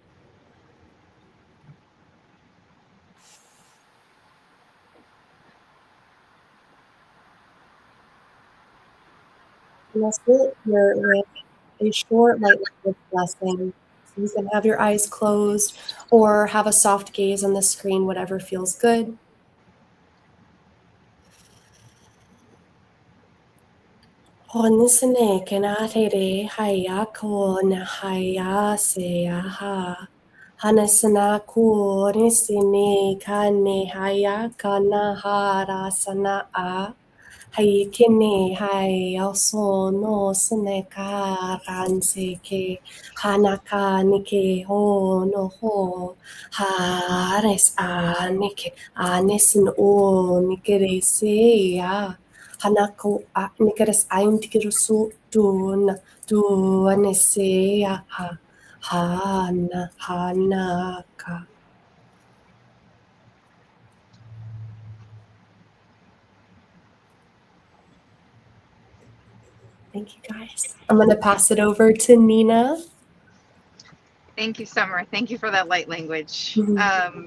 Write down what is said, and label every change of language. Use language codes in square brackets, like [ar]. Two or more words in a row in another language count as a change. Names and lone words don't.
[en] And let's do it here with a short light language lesson. So you can have your eyes closed or have a soft gaze on the screen, whatever feels good. Honisane kenatere haya ko na haya se aha. Hanasana ku nisine kane haya kana harasana a. Hai kene hai also no sune ka ran se ke hanaka nike ho no ho hares a nike anesin o nikere se ya hanako a nikeres aim tikirusu tu anese ya ha hanaka. Thank you, guys. I'm going to pass it over to Nina. Thank you, Summer. Thank you for that light language. Mm-hmm.